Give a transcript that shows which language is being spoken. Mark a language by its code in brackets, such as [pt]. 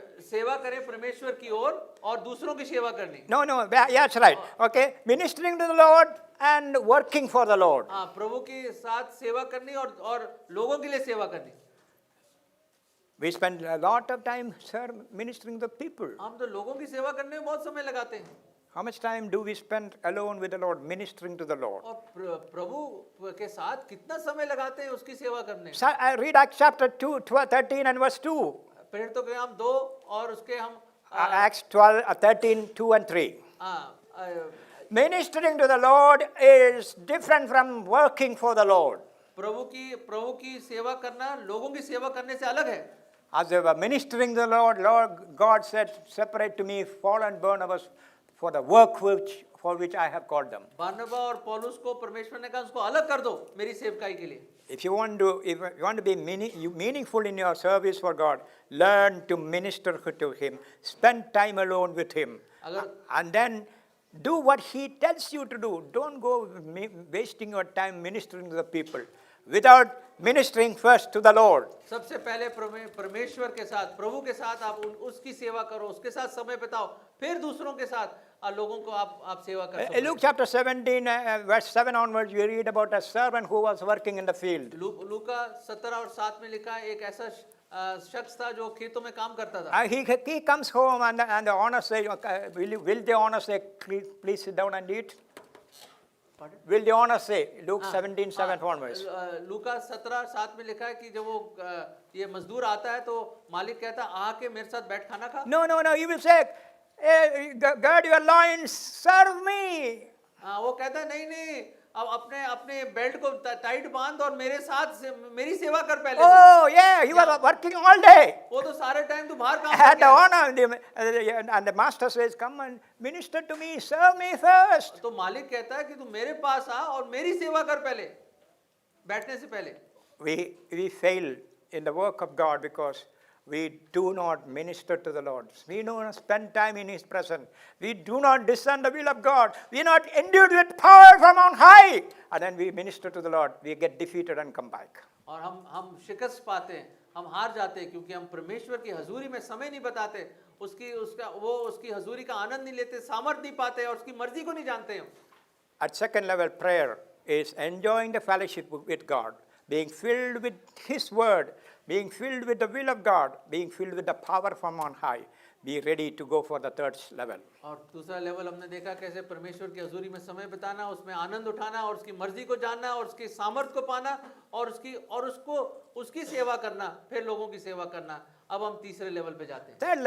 [hi] सेवा करें परमेश्वर की ओर और दूसरों की सेवा करनी। [en] No, that's right. Okay, ministering to the Lord and working for the Lord. [hi] हाँ, प्रभु के साथ सेवा करनी और लोगों के लिए सेवा करनी। [en] We spend a lot of time, sir, ministering to the people. [hi] हम तो लोगों की सेवा करने में बहुत समय लगाते हैं [en] How much time do we spend alone with the Lord, ministering to the Lord? [hi] और प्रभु के साथ कितना समय लगाते हैं उसकी सेवा करने में। [en] So, I read Acts chapter 2, 13 and verse 2. [hi] प्रेरितों के काम 2 और उसके हम [en] Acts 12, 13, 2 and 3. [hi] हाँ, [en] Ministering to the Lord is different from working for the Lord. [hi] प्रभु की सेवा करना लोगों की सेवा करने से अलग है। [en] As they were ministering to the Lord, God said, separate to me Paul and Barnabas for the work for which I have called them. [hi] बारनबा और पौलुस को परमेश्वर ने कहा उसको अलग कर दो मेरी सेवकाई के लिए। [en] If you want to be meaningful in your service for God, learn to minister to Him. Spend time alone with Him. And then do what He tells you to do. Don't go wasting your time ministering to the people without ministering first to the Lord. [hi] सबसे पहले परमेश्वर के साथ, प्रभु के साथ आप उसकी सेवा करो, उसके साथ समय बिताओ, फिर दूसरों के साथ लोगों को आप सेवा कर सकते हैं। [en] Luke chapter 17, verse 7 onwards, we read about a servant who was working in the field. [hi] लूका 17 और 7 में लिखा है एक ऐसा शख्स था जो खेतों में काम करता था। [en] He comes home and the owner says, will the owner say, please sit down and eat? Will the owner say, Luke 17, 7 onwards? [hi] लूका 17 7 में लिखा है कि जब वो ये मजदूर आता है तो मालिक कहता आके मेरे साथ बैठ खाना खा। [en] No, he will say, hey, gird your loins, serve me. [hi] वो कहता है नहीं अब अपने बेल्ट को टाइट बांध और मेरे साथ मेरी सेवा कर पहले। [en] Oh, yeah, he was working all day. [hi] वो तो सारे टाइम तो बाहर काम [en] And the [hi] करता [en] owner and the master says, come and minister to me, serve me first. [hi] तो मालिक कहता है कि तू मेरे पास आ और मेरी सेवा कर पहले, बैठने से पहले। [en] We fail in the work of God because we do not minister to the Lord. We do not spend time in His presence. We do not discern the will of God. We are not endued with power from on high. And then we minister to the Lord. We get defeated and come back. [hi] और हम शिकस्त पाते हैं, हम हार जाते हैं क्योंकि हम परमेश्वर की हजूरी में समय नहीं बताते, उसकी हजूरी का आनंद नहीं लेते, सामर्थ नहीं पाते और उसकी मर्जी को नहीं जानते हैं। [en] At second level, prayer is enjoying the fellowship with God, being filled with His word, being filled with the will of God, being filled with the power from on high. Be ready to go for the third level. [hi] और दूसरा level हमने देखा कैसे परमेश्वर की हजूरी में समय बिताना, उसमें आनंद उठाना और उसकी मर्जी को जानना और उसकी सामर्थ को पाना और उसकी सेवा करना, फिर लोगों की सेवा करना। अब हम तीसरे लेवल पे जाते हैं।